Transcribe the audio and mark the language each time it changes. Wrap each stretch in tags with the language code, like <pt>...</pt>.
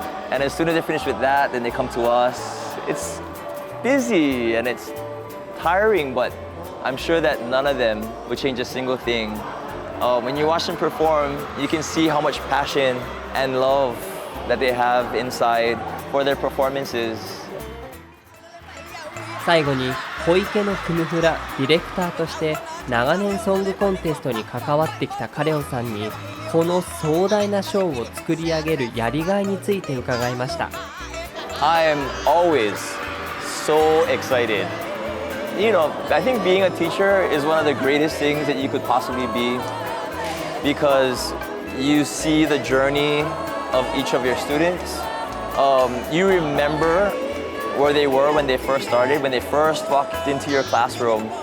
<en>And as soon as they finish with that, then they come to us. It's busy and it's tiring, but I'm sure that none of them would change a single thing. When you watch them perform, you can see how much passion and love that they have inside for their performances.</en> <ja>最後に小池のクムフラディレクターとして長年ソングコンテストに関わってきたカレオさんにこの壮大なショーを作り上げるやりがいについて伺いました。</ja> <en>I am always so excited. You know, I think being a teacher is one of the greatest things that you could possibly be because you see the journey of each of your students. You remember where they were when they first started, when they first walked into your classroom.</en>